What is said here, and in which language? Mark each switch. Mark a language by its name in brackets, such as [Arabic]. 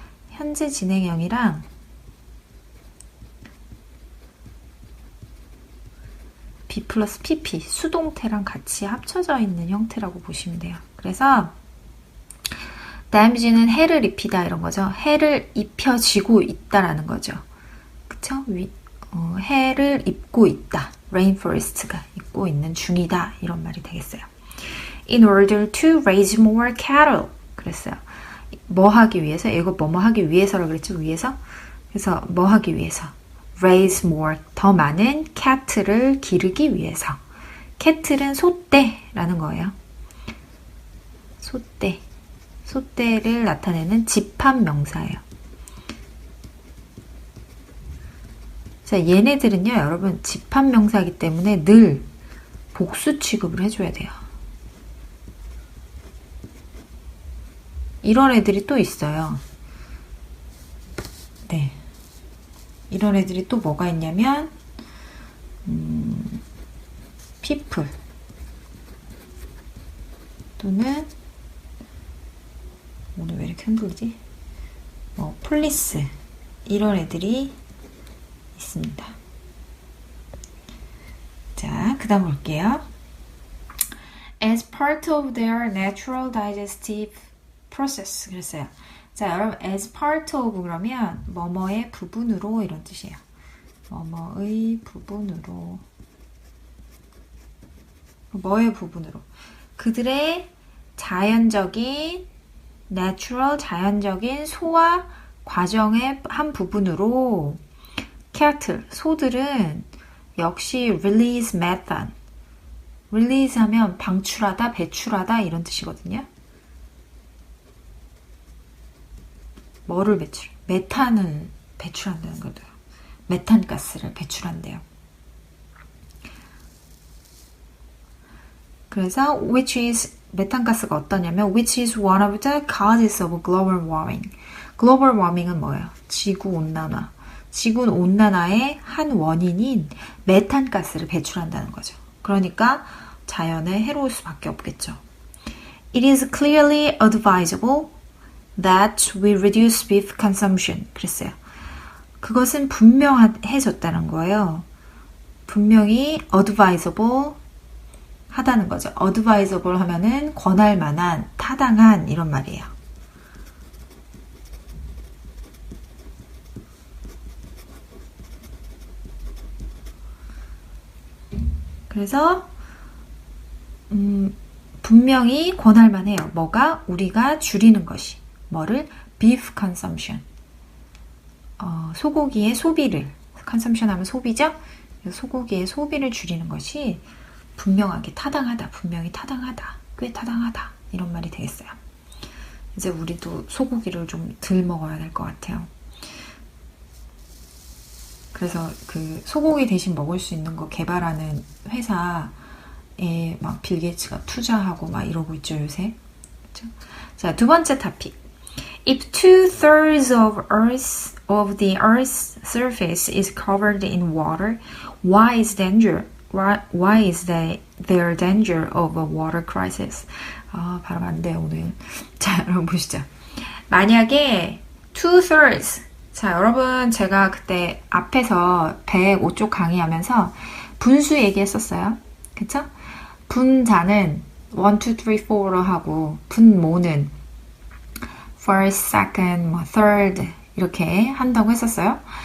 [Korean] 현재 진행형이랑 B 플러스 PP, 수동태랑 같이 합쳐져 있는 형태라고 보시면 돼요. 그래서 damage는 해를 입히다 이런 거죠. 해를 입혀지고 있다라는 거죠. 그쵸? 해를 입고 있다. rainforest가 입고 있는 중이다. 이런 말이 되겠어요. [English] In order to raise more cattle. [Korean] 그랬어요. 뭐 하기 위해서? 이거 뭐뭐 하기 위해서라고 그랬죠? 위해서? 그래서 뭐 하기 위해서? [English] raise more, [Korean] 더 많은 cattle를 기르기 위해서. cattle은 소떼라는 거예요. 소떼. 소떼를 나타내는 집합명사예요. 자, 얘네들은요, 여러분 집합명사이기 때문에 늘 복수 취급을 해줘야 돼요. 이런 애들이 또 있어요. 네. 이런 애들이 또 뭐가 있냐면 people 또는 오늘 왜 이렇게 흔들리지? police 이런 애들이 있습니다. 자, 그 다음 볼게요. [English] As part of their natural digestive process [Korean] 그랬어요. 자, 여러분 [English] as part of [Korean] 그러면 뭐뭐의 부분으로 이런 뜻이에요. 뭐뭐의 부분으로 뭐의 부분으로 그들의 자연적인 natural 자연적인 소화 과정의 한 부분으로 cattle 소들은 역시 [English] release methane [Korean] release 하면 방출하다 배출하다 이런 뜻이거든요. 뭐를 배출? 메탄을 배출한다는 거죠. 메탄가스를 배출한대요. 그래서 [English] which is [Korean] 메탄가스가 어떠냐면 [English] which is one of the causes of global warming. [Korean] global warming은 뭐예요? 지구 온난화. 지구 온난화의 한 원인인 메탄가스를 배출한다는 거죠. 그러니까 자연에 해로울 수밖에 없겠죠. [English] It is clearly advisable that we reduce beef consumption. [Korean] 그랬어요. 그것은 분명해졌다는 거예요. 분명히 advisable 하다는 거죠. advisable 하면은 권할 만한, 타당한 이런 말이에요. 그래서 분명히 권할 만해요. 뭐가? 우리가 줄이는 것이. 뭐를? beef consumption. 소고기의 소비를. consumption 하면 소비죠? 소고기의 소비를 줄이는 것이 분명하게 타당하다. 분명히 타당하다. 꽤 타당하다. 이런 말이 되겠어요. 이제 우리도 소고기를 좀 덜 먹어야 될 것 같아요. 그래서 그 소고기 대신 먹을 수 있는 거 개발하는 회사에 막 빌 게이츠가 투자하고 막 이러고 있죠, 요새. 그렇죠? 자, 두 번째 토픽. [English] If 2/3 of the Earth's surface is covered in water, why is there danger of a water crisis? [Korean] 발음 안 돼요, 오늘. 자, 여러분 보시죠. 만약에 2/3 자, 여러분 제가 그때 앞에서 105쪽 강의하면서 분수 얘기했었어요. 그쵸? 분자는 1, 2, 3, 4로 하고 분모는 [English] first, second, third [Korean] 이렇게 한다고 했었어요.